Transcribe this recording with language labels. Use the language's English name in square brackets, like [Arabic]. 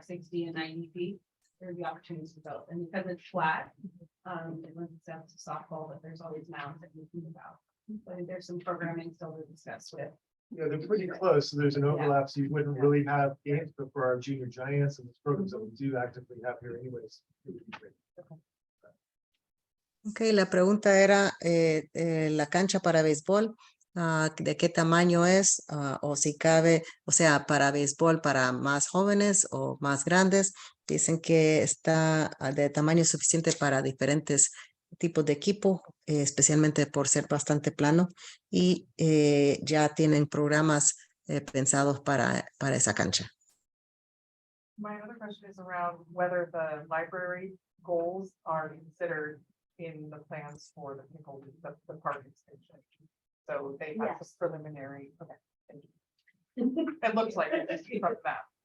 [English] 60 and 90 feet, there would be opportunities for both. And because it's flat, it lends itself to softball, but there's always mounds that you can move out. But there's some programming still to discuss with. Yeah, they're pretty close, so there's an overlap, so you wouldn't really have games, but for our junior giants and the programs that we do actively have here anyways. It would be great. [Spanish] Ok, la pregunta era la cancha para béisbol, de qué tamaño es, o si cabe, o sea, para béisbol para más jóvenes o más grandes. Dicen que está de tamaño suficiente para diferentes tipos de equipo, especialmente por ser bastante plano, y ya tienen programas pensados para esa cancha. [English] my other question is around whether the library goals are considered in the plans for the the park extension. So they have a Yes. preliminary, okay. Thank you. It looks like it just from that.